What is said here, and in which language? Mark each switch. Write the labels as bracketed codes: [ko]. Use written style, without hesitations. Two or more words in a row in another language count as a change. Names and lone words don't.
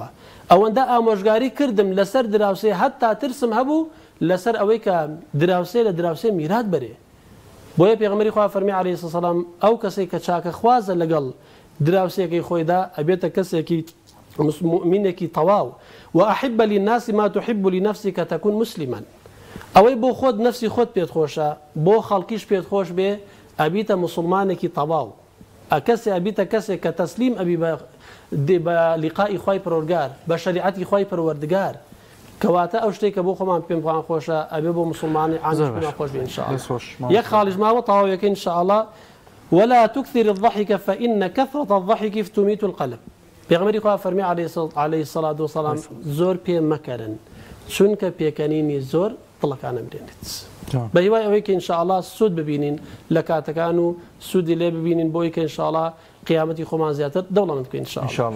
[ckb] ئەوەندە ئامۆژگاری کردم لەسەر دراوسێ هەتا ترسم هەبوو لەسەر ئەوەی کە دراوسێ لە دراوسێ میرات بەرێ. بۆیە پێغەمبەری خوا فەرمی [ar] عەلەیهی سەلام [ckb] ئەو کەسێک کە چاکە خوازە لەگەڵ دراوسێکی خۆیدا ئەبێتە کەسێکی مؤمنێکی تەواو. [ar] وأحب للناس ما تحب لنفسك تكون مسلما. [ckb] ئەوەی بۆ خۆت نفسی خۆت پێت خۆشە بۆ خەڵکیش پێت خۆش بێ ئەبیتە مسلمانێکی تەواو. ئەکەسێ ئەبیتە کەسێک کە تەسلیم ئەبی بە لیقائی خوای پەروەردگار بە شەریعەتی خوای پەروەردگار. کەواتە ئەو شتێک کە بۆ خۆمان پێم خۆشە ئەبێ بۆ مسلمانی عامیش پێمان خۆش بێ ئینشاءالله. یەک خاڵیش ماوە تەواویەکە ئینشاءالله. [ar] ولا تكثر الضحك فإن كثرة الضحك تميت القلب. [ckb] پێغەمبەری خوا فەرمی [ar] عەلەیهی سەڵات وسەلام [ckb] زۆر پێ مەکەرن چونکە پێکەنینی زۆر دڵەکانە برێنێت. بە هیوای ئەوەی کە ئینشاءالله سوود ببینین لە کاتەکان و سوودی لێ ببینین بۆی کە ئینشاءالله قیامەتی خۆمان زیاتر دەوڵەمەند بکەین ئینشاءالله.